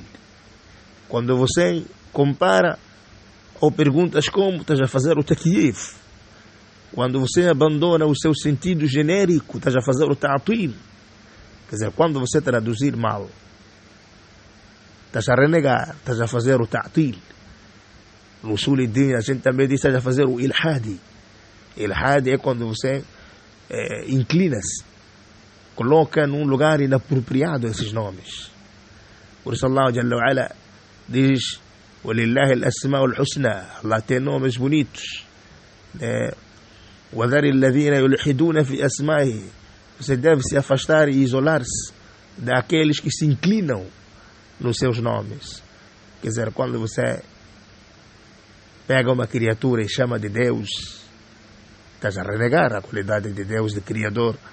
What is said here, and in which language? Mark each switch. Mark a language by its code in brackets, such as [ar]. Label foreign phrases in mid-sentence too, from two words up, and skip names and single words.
[pt] Quando você compara ou perguntas como, estás a fazer o takyif. Quando você abandona o seu sentido genérico, estás a fazer o ta'til. Quer dizer, quando você traduzir mal, estás a renegar, estás a fazer o ta'til. No [ar] أصول الدين [pt] a gente também diz que estás a fazer o ilhadi. Ilhadi é quando você inclina-se, coloca num lugar inapropriado esses nomes. Por isso Allah [ar] جل وعلا [pt] diz [ar] وَلِلَّهِ الْأَسْمَاءُ الْحُسْنَى, [pt] Allah tem nomes bonitos. [ar] وَذَرِ الَّذِينَ يُلْحِدُونَ فِي أَسْمَائِهِ, [pt] você deve se afastar e isolar-se daqueles que se inclinam nos seus nomes. Quer dizer, quando você pega uma criatura e chama de Deus, estás a renegar a qualidade de Deus, de Criador.